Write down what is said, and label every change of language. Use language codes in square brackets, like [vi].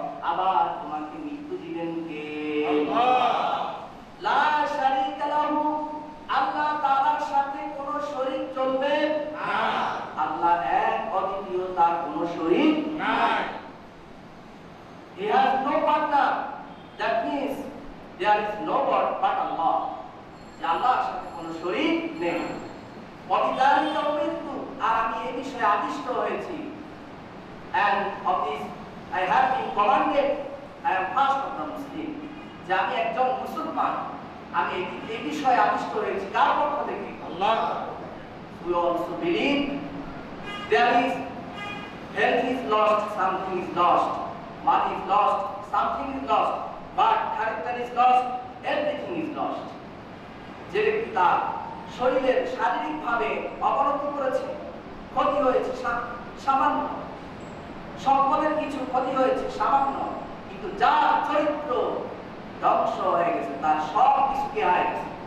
[bn] আবার তোমাকে মৃত্যু দিবেন কে? আল্লাহ। [ar] লা শারীকা লাহু, [bn] আল্লাহ তাআলার সাথে কোনো শরীক চলবে না। আল্লাহ এক, অদ্বিতীয়, তার কোনো শরীক নাই। [en] He has no partner. That means there is no God but Allah. [bn] যে আল্লাহর সাথে কোনো শরীক নেই। [ar] ওয়াবিযালিকা উমিরতু, [bn] আর আমি এই বিষয়ে আদিষ্ট হয়েছি। [en] And of this I have been commanded, I am first of the Muslim. [bn] যে আমি একজন মুসলমান, আমি এই বিষয়ে আদিষ্ট হয়েছি কার পক্ষ থেকে? আল্লাহ। [en] We also believe there is health is lost, something is lost, money is lost, something is lost, but character is lost, everything is lost. [bn] যে ব্যক্তি তার শরীরের শারীরিকভাবে অবনতি করেছে, ক্ষতি হয়েছে সামান্য, সম্পদের কিছু ক্ষতি হয়েছে সামান্য, কিন্তু যার চরিত্র ধ্বংস হয়ে গেছে, তার সব কিছু কি হয়ে গেছে?